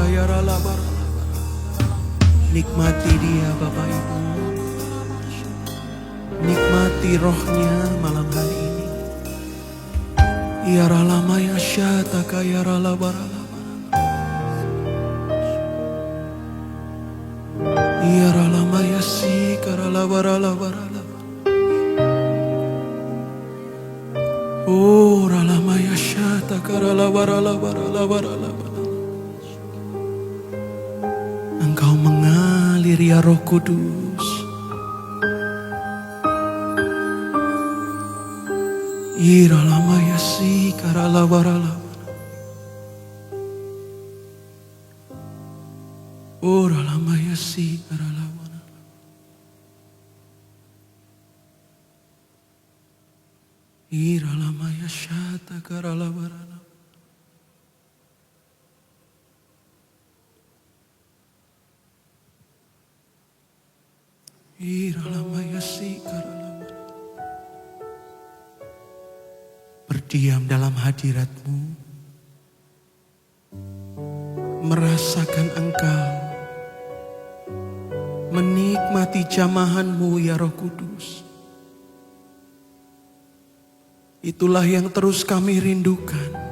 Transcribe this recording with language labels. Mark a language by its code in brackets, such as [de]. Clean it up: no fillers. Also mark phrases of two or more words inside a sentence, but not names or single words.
[id] Nikmati dia Bapak Ibu. Nikmati rohnya malam hari ini. Yaralamaya syataka yaralabarala. Yaralamaya si karalabarala. Oh ralamaya syataka yaralabarala. Engkau mengalir ya Roh Kudus. Iralamaya si karalabarala. Oralamaya si karalabarala. Iralamaya syata karalabarala. Iralamaya si karalabarala. Berdiam dalam hadirat-Mu, merasakan Engkau, menikmati jamahan-Mu ya Roh Kudus. Itulah yang terus kami rindukan.